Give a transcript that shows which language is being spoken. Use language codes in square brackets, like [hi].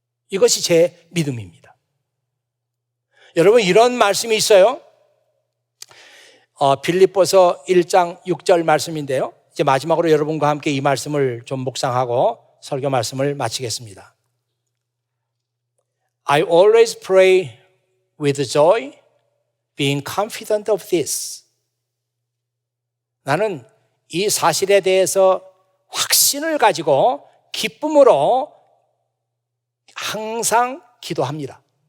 [ko] 이것이 제 믿음입니다. 여러분, 이런 말씀이 있어요. 빌립보서 1장 6절 말씀인데요. 이제 마지막으로 여러분과 함께 이 말씀을 좀 묵상하고 설교 말씀을 마치겠습니다. [en] I always pray with joy, being confident of this. [ko] 나는 이 사실에 대해서 확신을 가지고 기쁨으로 항상 기도합니다.